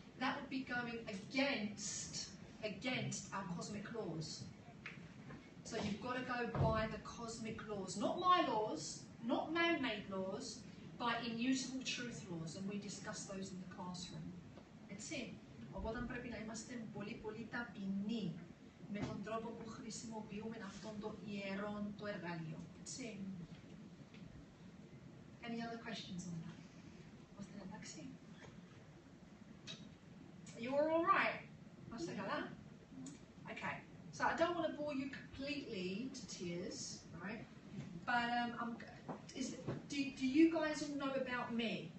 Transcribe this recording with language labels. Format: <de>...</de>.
<en>That would be going against our cosmic laws. So you've got to go by the cosmic laws, not my laws, not man-made laws, by immutable truth laws, and we discuss those in the classroom.</en> <el>Έτσι. Οπότε πρέπει να είμαστε πολύ ταπεινοί με τον τρόπο που χρησιμοποιούμε αυτόν το ιερό το εργαλείο. Έτσι.</el> <en>Any other questions on that?</en> <el>Είμαστε εντάξει?</el> <en>You are all right? Είμαστε καλά? Okay. So I don't want to bore you completely to tears, right? But do you guys all know about me?</en>